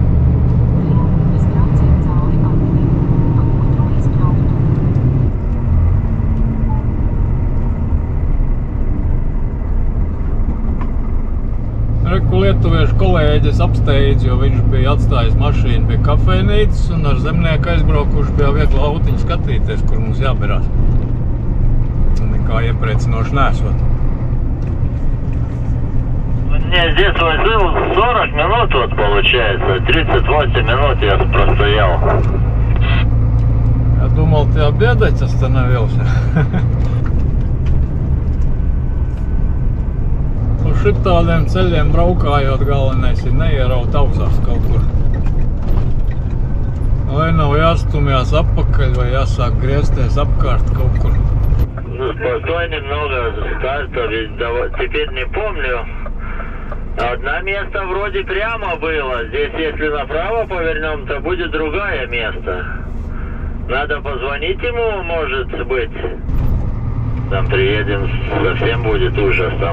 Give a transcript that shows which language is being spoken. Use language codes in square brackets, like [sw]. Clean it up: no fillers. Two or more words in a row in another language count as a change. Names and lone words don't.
[lv] Reku lietuviešu kolēģis apsteidz, jo viņš bija atstājis mašīnu pie kafejnīcas un ar zemnieku aizbraukuši bija viegli autiņu skatīties, kur mums jāberās. Nekā iepriecinoši nesot. [ru] Мне здесь возил 40 минут вот получается, 38 минут я простоял. Я думал, ты обедать остановился. [lv] Šitādiem ceļiem braukājot galvenais ir neieraut augstās kaut kur. Lai nav jāstumjās apakaļ vai jāsāk griezties apkārt kaut kur. [ru] Ну, постой немного с карты, ведь теперь не помню. Одно место вроде прямо было. Здесь, если направо повернем, то будет другое место. Надо позвонить ему, может быть. Там приедем, совсем будет ужас там.